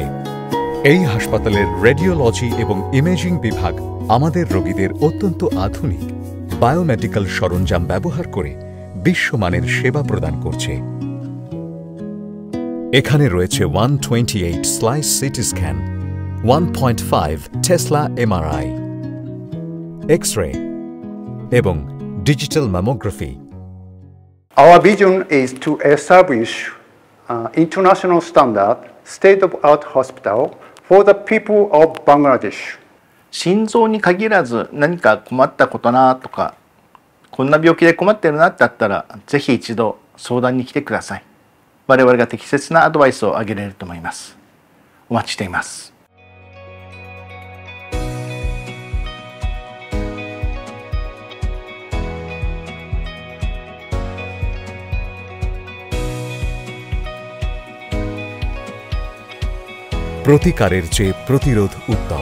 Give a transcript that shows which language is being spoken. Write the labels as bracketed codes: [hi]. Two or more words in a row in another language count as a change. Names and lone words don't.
[bn] এই হাসপাতালের রেডিওলজি এবং ইমেজিং বিভাগ আমাদের রোগীদের অত্যন্ত আধুনিক বায়োমেডিক্যাল সরঞ্জাম ব্যবহার করে বিশ্বমানের সেবা প্রদান করছে। এখানে রয়েছে 128 [en] slice CT scan, [bn] 1.5 [en] Tesla MRI, [bn] এক্স-রে এবং [en] digital mammography. Our vision is to establish international standard state-of-art hospital for the people of Bangladesh. [ja] 心臓に限らず何か困ったことなとか、こんな病気で困ってるなってあったら、ぜひ一度相談に来てください。我々が適切なアドバイスをあげれると思います。お待ちしています。 [bn] প্রতিকারের চেয়ে প্রতিরোধ উত্তম।